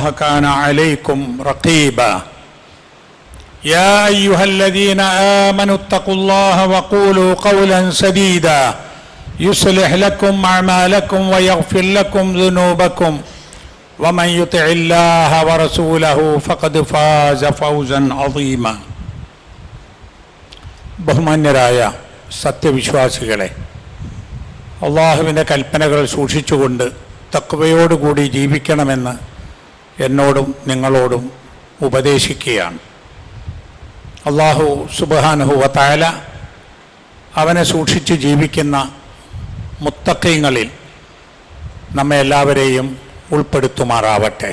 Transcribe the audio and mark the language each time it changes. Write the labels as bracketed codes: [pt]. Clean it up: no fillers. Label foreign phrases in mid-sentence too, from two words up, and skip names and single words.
[ar] كان عليكم رقيبا يا أيها الذين آمنوا اتقوا الله وقولوا قولا سديدا يصلح لكم أعمالكم ويغفر لكم ذنوبكم ومن يطع الله ورسوله فقد فاز فوزا عظيما [ml] ബഹുമാന്യരായ സത്യവിശ്വാസികളെ, അള്ളാഹുവിൻ്റെ കൽപ്പനകൾ സൂക്ഷിച്ചുകൊണ്ട് തഖ്വയോടുകൂടി ജീവിക്കണമെന്ന് എന്നോടും നിങ്ങളോടും ഉപദേശിക്കുകയാണ്. [ar] الله سبحانه وتعالى [ml] അവനെ സൂക്ഷിച്ച് ജീവിക്കുന്ന മുത്തഖീങ്ങളിൽ നമ്മെ എല്ലാവരെയും ഉൾപ്പെടുത്തുമാറാവട്ടെ.